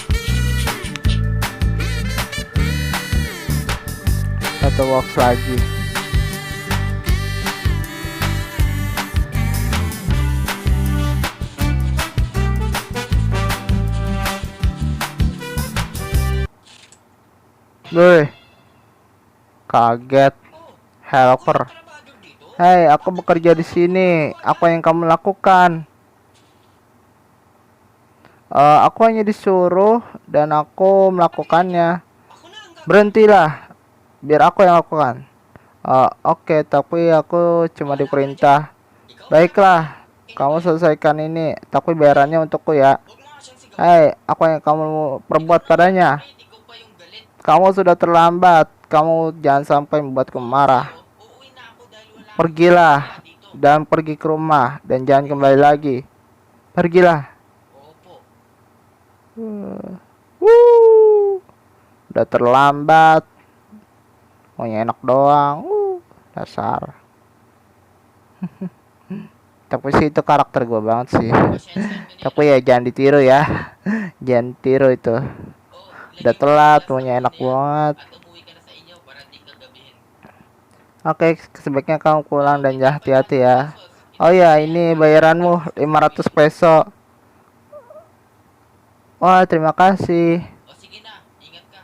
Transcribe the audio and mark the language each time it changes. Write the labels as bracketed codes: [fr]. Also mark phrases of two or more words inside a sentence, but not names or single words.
[id] Satu box lagi. Woi, kaget. Helper. [tl] Trabaho dito. [id] Hei, aku bekerja di sini. Apa yang kamu lakukan? Aku hanya disuruh dan aku melakukannya. [tl] Ako na ang [id] Berhentilah, biar aku yang lakukan. Oke, tapi aku cuma diperintah. Baiklah, kamu selesaikan ini, tapi bayarannya untukku ya. [tl] Huwag mo nga siyang sigaw. [id] Hei, apa yang kamu perbuat padanya? [tl] Kahit ikaw pa yung galit. [id] Kamu sudah terlambat. Kamu jangan sampai membuatku marah. [tl] Uuwi na ako dahil wala [id] Pergilah [tl] akong dito. [id] dan pergi ke rumah dan jangan kembali lagi. Pergilah. Opo. Udah terlambat. Maunya enak doang. Dasar. Tapi sih itu karakter gue banget sih. [tl] Pasensya mo [id] Tapi ya jangan ditiru ya. Jangan tiru itu. Udah telat, maunya enak banget. [tl] At umuwi ka na sa inyo para di ka gabihin. [id] Oke, sebaiknya kamu pulang dan hati-hati ya. Oh ya, ini bayaranmu 500 peso. Wah, terima kasih. [tl] O sige na, ingat ka.